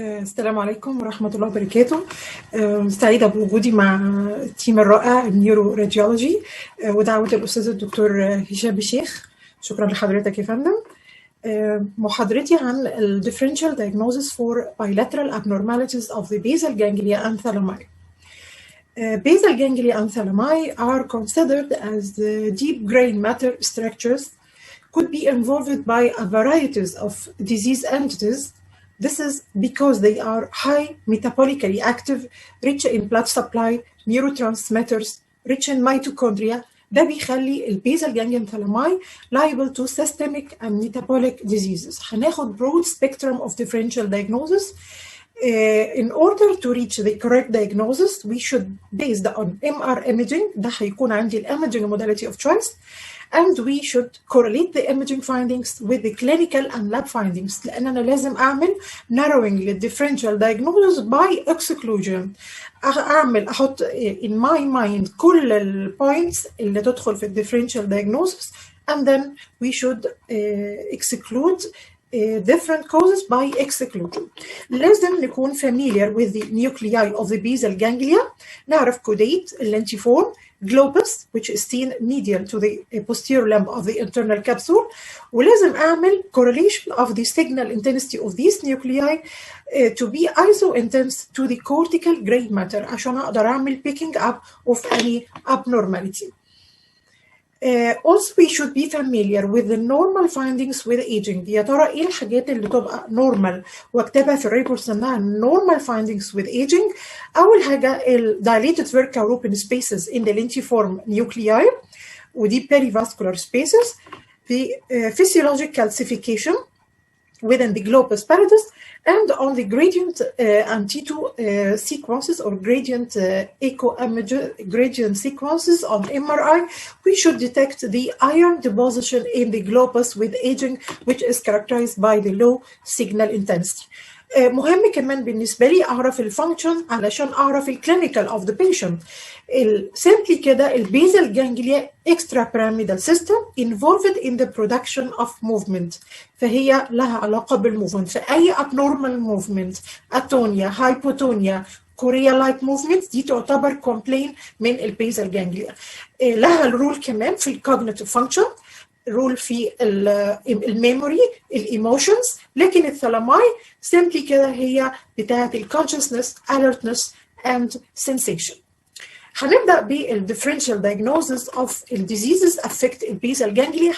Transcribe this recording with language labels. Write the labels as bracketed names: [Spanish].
[Arabic] السلام عليكم ورحمة الله وبركاته. سعيدة بوجودي مع التيم الرائع النيورو راديولوجي ودعوة الأستاذ الدكتور هشام الشيخ. شكرا لحضرتك يا فندم. محاضرتي عن [English] ال differential diagnosis for bilateral abnormalities of the basal ganglia and thalami. Basal ganglia and thalami are considered as the deep gray matter structures could be involved by a variety of disease entities. This is because they are high metabolically active, rich in blood supply, neurotransmitters, rich in mitochondria. [Arabic] ده بيخلي [English] البيزال ganglion thalami liable to systemic and metabolic diseases. [Arabic] هناخد [English] broad spectrum of differential diagnosis. In order to reach the correct diagnosis, we should based on MR imaging. [Arabic] ده هيكون عندي [English] imaging modality of choice. And we should correlate the imaging findings with the clinical and lab findings. [Arabic] لأن أنا لازم أعمل [English] narrowing للديفرنشال diagnosis by exclusion. أحط in my mind كل البوينتس اللي تدخل في الديفرنشال diagnosis, and then we should exclude different causes by exclusion. [Arabic] لازم نكون [English] familiar with the nuclei of the basal ganglia. نعرف caudate اللانتيفورم globus, which is seen medial to the posterior limb of the internal capsule. [Arabic] ولازم أعمل [English] correlation of the signal intensity of these nuclei to be iso-intense to the cortical gray matter [Arabic] عشان أقدر أعمل [English] picking up of any abnormality. Also we should be familiar with the normal findings with aging. [Arabic] يا ترى ايه الحاجات اللي تبقى normal واكتبها في الريبورتس انها [English] normal findings with aging. [Arabic] اول حاجه ال [English] dilated vertical open spaces in the lentiform nuclei ودي perivascular spaces, the physiologic calcification within the globus pallidus, and on the gradient and T2 sequences or gradient echo image gradient sequences on MRI, we should detect the iron deposition in the globus with aging, which is characterized by the low signal intensity. [Arabic] مهم كمان بالنسبة لي أعرف الفانكشن علشان أعرف الكلينيكال [English] of the patient. simply كده البيزال ganglia extrapyramidal system involved in the production of movement, [Arabic] فهي لها علاقة [English] بالmovement. فأي abnormal movement, atonia, hypotonia, chorea-like movements [Arabic] دي تعتبر [English] complaint من البيزال ganglia. لها الرول كمان في الكوجنيتيف فانكشن، رول في الميموري، الايموشنز، لكن الثالاماي سيمبلي كده هي بتاعه الكونشسنس، alertness and sensation. [Arabic] هنبدا [English] بالديفرنشال diagnosis of الديزيزز affect البيزال جانجليا.